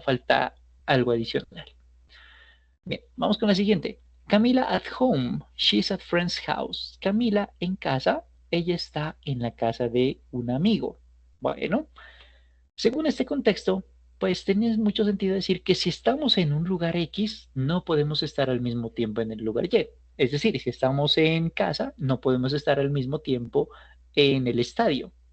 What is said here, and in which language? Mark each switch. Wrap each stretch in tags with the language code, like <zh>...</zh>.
<es>Falta algo adicional. Bien, vamos con la siguiente.</es> <en>Camila at home, she's at friend's house.</en> <es>Camila en casa, ella está en la casa de un amigo. Bueno, según este contexto, pues tiene mucho sentido decir que si estamos en un lugar X, no podemos estar al mismo tiempo en el lugar Y. Es decir, si estamos en casa, no podemos estar al mismo tiempo en el estadio.</es>